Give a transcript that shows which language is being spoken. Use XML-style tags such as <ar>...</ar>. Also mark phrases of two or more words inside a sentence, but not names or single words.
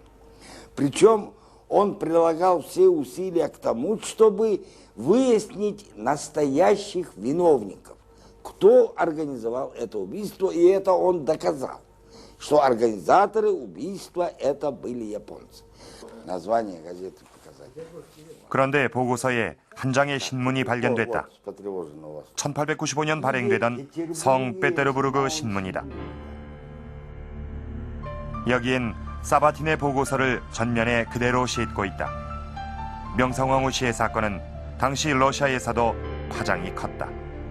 <ru>Причем он прилагал все усилия к тому, чтобы выяснить настоящих виновников, кто организовал это убийство, и это он доказал, что организаторы убийства это были японцы. Название газеты показать.</ru> <ko>그런데 보고서에 한 장의 신문이 발견됐다. 1895년 발행되던 성 페테르부르크 신문이다. 여기엔 사바틴의 보고서를 전면에 그대로 싣고 있다. 명성황후 시해 사건은 당시 러시아에서도 파장이 컸다.</ko>